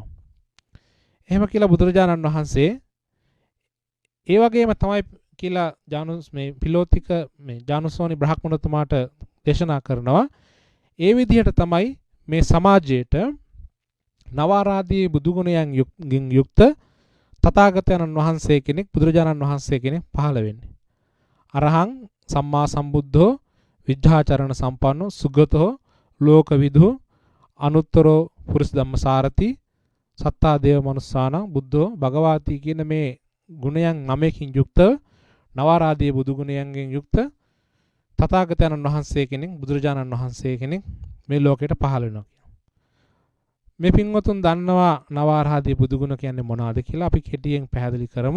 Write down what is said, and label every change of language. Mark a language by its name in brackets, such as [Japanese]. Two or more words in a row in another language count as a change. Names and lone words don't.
[Sinhala] එහෙම කියලා බුදුරජාණන් වහන්සේ ඒ වගේම තමයි කියලා මේ පිලෝතික මේ ජානුස්සෝනි බ්‍රහ්මතුමාට දේශනා කරනවා. ඒ විදිහට තමයි මේ සමාජයේට නවාරාදී බුදුගුණයන් යුක්ත තථාගතයන්න් වහන්සේ කෙනෙක් බුදුරජාණන් වහන්සේ කෙනෙක් පහළ වෙන්නේ. [Pali] අරහං සම්මා සම්බුද්ධෝ විද්ධාචරණ සම්පන්නෝ සුගතෝ ලෝකවිදු අනුත්තරෝ පුරිස ධම්මසාරති සත්තා දේව මනුස්සාන බුද්ධෝ භගවාති [Sinhala] කියන මේ ගුණයන් 9කින් යුක්ත නවාරාදී බුදුගුණයන්ගෙන් යුක්ත තථාගතයන්න් වහන්සේ කෙනෙක් බුදුරජාණන් වහන්සේ කෙනෙක් මේ ලෝකයට පහළ වෙනවා. මේ පින්වතුන් දන්නවා නවාරාදී බුදුගුණ කියන්නේ මොනවද කියලා අපි කෙටියෙන් පැහැදිලි කරමු.